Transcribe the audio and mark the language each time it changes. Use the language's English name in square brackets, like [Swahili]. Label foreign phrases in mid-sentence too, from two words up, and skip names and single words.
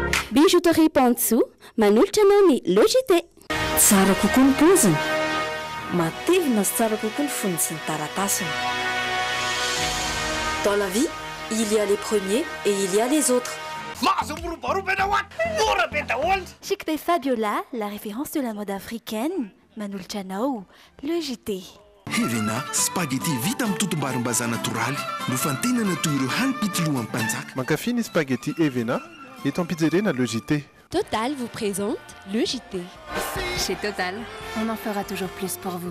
[Malagasy] Bijouterie Pantso manolotra anao ny logité. Tsara kokoa ny poziny, matevina sy tsara kokoa ny foniny sy ny taratasiny. [French] Dans la vie, il y a les premiers et il y a les autres. Chic Bay Fabiola, la référence de la mode africaine. [Malagasy] Manolotra anao logité. Hevena spaghetti vita amin'ny totom-barim-bazaha natoraly nofantenana toy ireo hanipitolohan'ny mpanjaka. Mankafy ny spaghetti Evena eto am-pijerena le JT. [French] Total vous présente le JT. Chez Total, on en fera toujours plus pour vous.